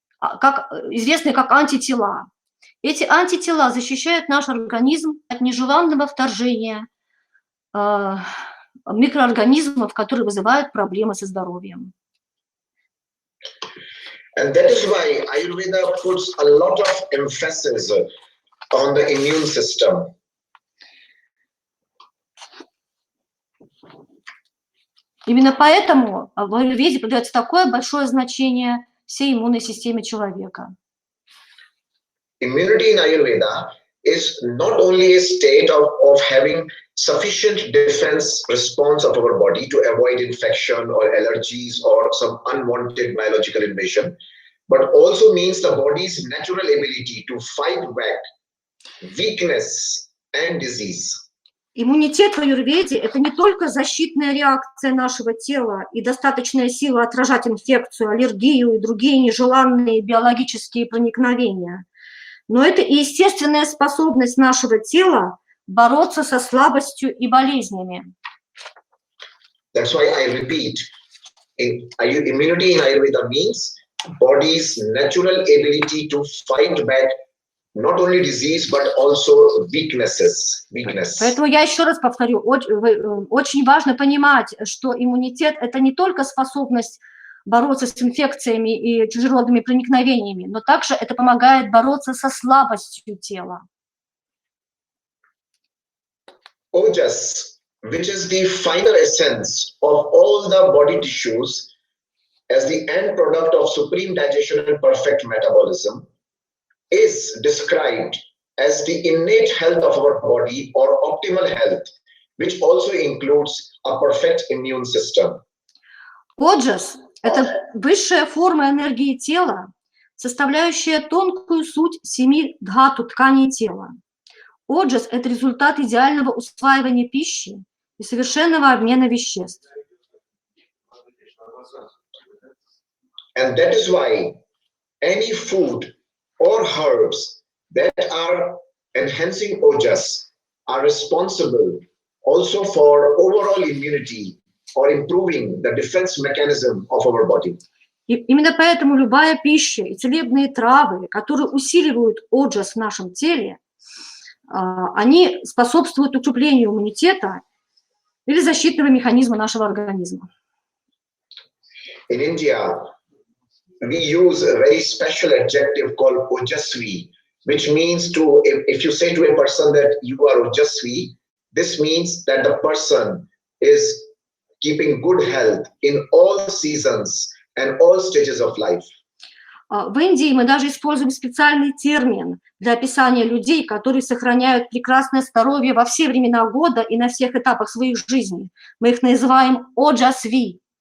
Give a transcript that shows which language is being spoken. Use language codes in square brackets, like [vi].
[ru] известные как антитела. Эти антитела защищают наш организм от нежеланного вторжения микроорганизмов, которые вызывают проблемы со здоровьем. [en] And that is why Ayurveda puts a lot of emphasis on the immune system. [ru] Именно поэтому в аюрведе придается такое большое значение всей иммунной системе человека. [en] Immunity in Ayurveda is not only a state of having sufficient defense response of our body to avoid infection or allergies or some unwanted biological invasion, but also means the body's natural ability to fight back weakness and disease. [ru] Иммунитет в аюрведе – это не только защитная реакция нашего тела и достаточная сила отражать инфекцию, аллергию и другие нежеланные биологические проникновения, но это и естественная способность нашего тела бороться со слабостью и болезнями. [en] That's why I repeat, immunity in Ayurveda means body's natural ability to fight back not only disease, but also weakness. [ru] Поэтому я еще раз повторю, очень важно понимать, что иммунитет – это не только способность бороться с инфекциями и чужеродными проникновениями, но также это помогает бороться со слабостью тела. [en] Ojas, which is the final essence of all the body tissues as the end product of supreme digestion and perfect metabolism, is described as the innate health of our body or optimal health, which also includes a perfect immune system. [ru] Ojas – это высшая форма энергии тела, составляющая тонкую суть 7 дхату тканей тела. Оджас – это результат идеального усваивания пищи и совершенного обмена веществ. [en] And that is why any food or herbs that are enhancing ojas are responsible also for overall immunity or improving the defense mechanism of our body. [ru] И именно поэтому любая пища и целебные травы, которые усиливают оджас в нашем теле, они способствуют укреплению иммунитета или защитного механизма нашего организма. [en] In India, we use a very special adjective called ojasvi, which means to, if you say to a person that you are ojasvi, this means that the person is keeping good health in all seasons and all stages of life. [ru] В Индии мы даже используем специальный термин для описания людей, которые сохраняют прекрасное здоровье во все времена года и на всех этапах своих жизней. Мы их называем ojasvi.